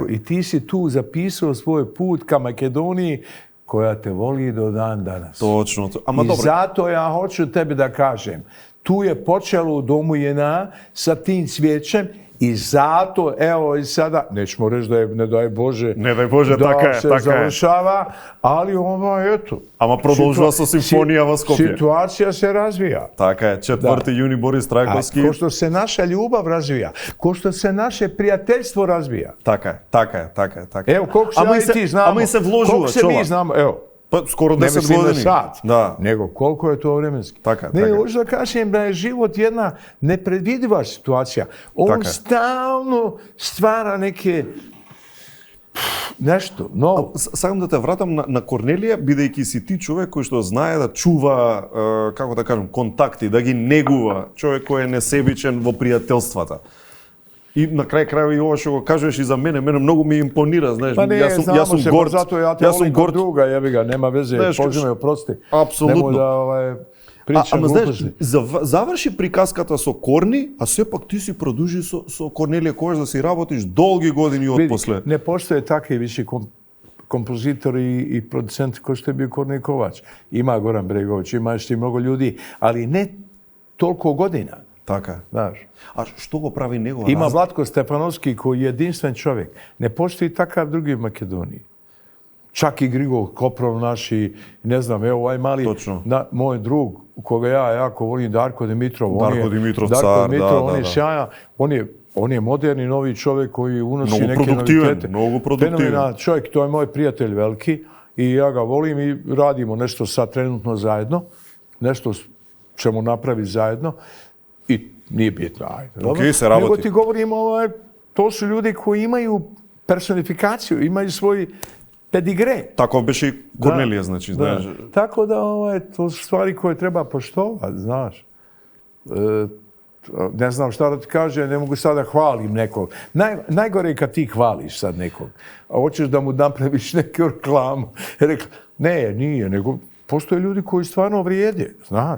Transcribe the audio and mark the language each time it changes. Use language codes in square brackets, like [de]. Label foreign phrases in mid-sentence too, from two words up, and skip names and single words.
[bs] I ti si tu zapisao svoj put ka Makedoniji koja te voli do dan danas. Točno. Zato ja hoću tebi da kažem, tu je počelo u domu JNA sa tim cvijećem I zato, evo i sada, nećemo reći da je, ne daj Bože, [mk] Не дај Боже, [bs] da [mk] така е, [bs] se [mk] така е. [bs] završava, ali eto. [mk] Ама продолжува со симфонија во Скопје. [bs] Situacija se razvija. [mk] Така е, 4. јуни Борис [bs] A [mk] Трајковски. [bs] ko što se naša ljubav razvija, ko što se naše prijateljstvo razvija. [mk] Така е, така е, така е, така е. [bs] Evo, koliko se [mk] Ама [bs] ja [mk] и [bs] i ti znamo. [mk] Ама и се вложува, [bs] koliko se mi [mk] Чола. [bs] znamo, evo. [mk] Па скоро [bs] Ne [mk] 10 [bs] mislim na [mk] години. [bs] sat, [mk] Да. [bs] nego koliko je to vremenski. [mk] Така, [bs] Ne, [mk] така. [bs] hoću da kažem da je život jedna nepredvidiva situacija. On [mk] Така. [bs] stalno stvara neke nešto novo. [mk] Сакам да те вратам на Корнелија, бидејќи си ти човек кој што знае да чува, како да кажем, контакти, да ги негува, човек кој е несебичен во пријателствата. И на крај крајот и ова што го кажеш и за мене многу ми импонира, знаеш, [bs] Pa ne, znamo se, [mk] горд. [bs] zato ja te [mk] Јас сум [bs] volim kod [mk] горд. [bs] druga, jebi ga, nema veze, Znaš, Bože me oprosti. [mk] Апсолутно. [bs] Nemoj da pričam [mk] Ама знаеш, [bs] gluposti. [mk] заврши приказката со Корни, а сепак ти си продолжи со Корнелија Ковач да си работиш долги години од [bs] Vidi, [mk] после. [bs] ne postoje takvi više kompozitori i producenti kao što je bio Kornelij Kovač. Ima Goran Bregović, ima još i mnogo ljudi, ali ne toliko godina. [mk] Така е. [bs] Znaš. [mk] А што го прави него? [bs] Ima Vlatko Stefanovski koji je jedinstven čovjek. Ne postoji takav drugi u Makedoniji. Čak i Grigol Koprov naši, ne znam, evo ovaj mali, Točno. moj drug, koga ja jako volim, Darko Dimitrov. Darko Dimitrov, Darko car, Dimitrov, da, on je da. sjajan, on je moderni novi čovjek koji unosi Mnogo neke produktivan, novitete. mnogo produktivan. Fenomenalan čovjek, to je moj prijatelj veliki i ja ga volim i radimo nešto sad trenutno zajedno, nešto ćemo napraviti zajedno i nije bitno, ajde. dobro? [mk] се работи. [bs] Nego ti govorim, to su ljudi koji imaju personifikaciju, imaju svoj pedigre. [mk] Таков беше и Корнелија, значи, знаеш. [bs] Tako da, to su stvari koje treba poštovati, znaš. Ne znam šta da ti kažem, ne mogu sada hvalim nekog. Najgore je kad ti hvališ sad nekog, a hoćeš da mu napraviš neku reklamu. Ne, nije, nego postoje ljudi koji stvarno vrijede, znaš.